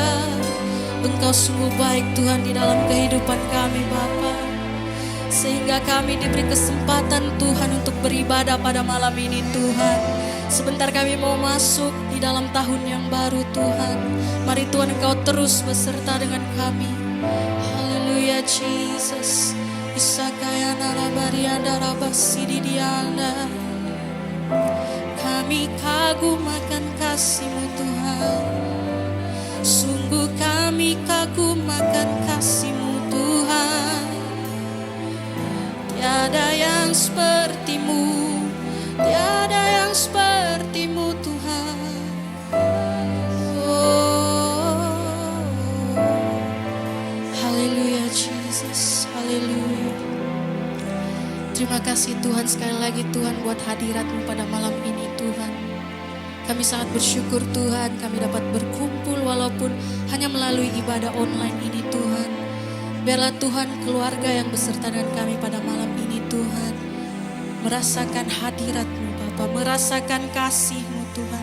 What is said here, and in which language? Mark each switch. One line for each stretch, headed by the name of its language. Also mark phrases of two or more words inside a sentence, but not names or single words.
Indonesian: Engkau sungguh baik Tuhan di dalam kehidupan kami Bapa, sehingga kami diberi kesempatan Tuhan untuk beribadah pada malam ini Tuhan. Sebentar kami mau masuk di dalam tahun yang baru Tuhan. Mari Tuhan Engkau terus beserta dengan kami. Haleluya Jesus. Isakayana labarianda rabasididianda. Kami kagum akan kasih-Mu Tuhan. Sungguh kami kagum akan kasih-Mu Tuhan. Tiada yang seperti-Mu, tiada yang seperti-Mu Tuhan. Oh, haleluya Jesus, haleluya. Terima kasih Tuhan sekali lagi Tuhan buat hadirat-Mu pada malam ini Tuhan. Kami sangat bersyukur Tuhan kami dapat berkumpul walaupun hanya melalui ibadah online ini Tuhan. Biarlah Tuhan keluarga yang beserta dengan kami pada malam ini Tuhan merasakan hadirat-Mu Bapa, merasakan kasih-Mu Tuhan.